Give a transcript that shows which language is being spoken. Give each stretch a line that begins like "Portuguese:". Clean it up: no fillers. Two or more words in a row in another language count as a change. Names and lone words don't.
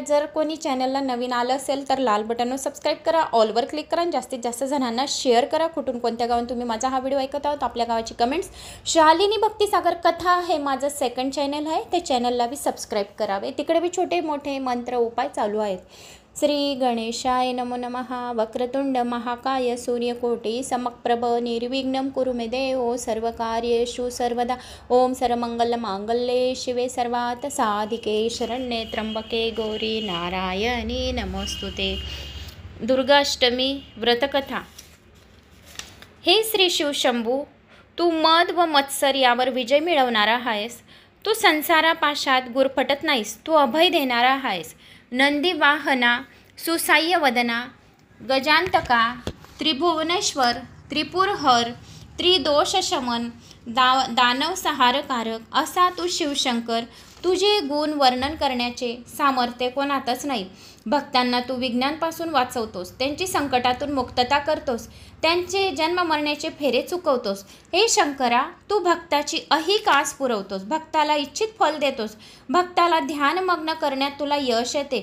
Marathi: जर कोणी चॅनलला नवीन आलं असेल तर लाल बटनवर सबस्क्राईब करा, ऑलवर क्लिक करा आणि जास्तीत जास्त जणांना शेअर करा। कुठून कोणत्या गावातून तुम्ही माझा हा व्हिडिओ ऐकत आहोत आपल्या गावाची कमेंट्स। शालिनी भक्तिसागर कथा हे माझं
English: second channel
Marathi: आहे, ते चॅनलला बी सबस्क्राईब करावे। तिकडे बी छोटे मोठे मंत्र उपाय चालू आहेत।
Sanskrit: श्री गणेशाय नमो नमः। वक्रतुंड महाकाय सूर्यकोटि समप्रभ निर्विघ्नं कुरु मे देव सर्वकार्येषु सर्वदा। ओम सर्वमंगल मांगल्ये शिवे सर्वार्थ साधिके शरण्ये त्र्यंबके गौरी नारायणी नमोस्तुते।
Marathi: दुर्गा अष्टमी व्रतकथा। हे श्री शिवशंभू, तू मद व मत्सर यावर विजय मिळवणारा आहेस। तू संसारापाशात गुरफटत नाहीस, तू अभय देणारा आहेस। नंदीवाहना, सुसाह्यवदना, गजांतका, त्रिभुवनेश्वर, त्रिपुरहर, त्रिदोषशमन, दानवसंहारकारक असा तू शिवशंकर। तुझे गुण वर्णन करण्याचे सामर्थ्य कोणातच नाही। भक्तांना तू विघ्नांपासून वाचवतोस, त्यांची संकटातून मुक्तता करतोस, त्यांचे जन्म मरण्याचे फेरे चुकवतोस। हे शंकरा, तू भक्ताची अहिक आस पुरवतोस, भक्ताला इच्छित फल देतोस, भक्ताला ध्यानमग्न करण्यात तुला यश येते।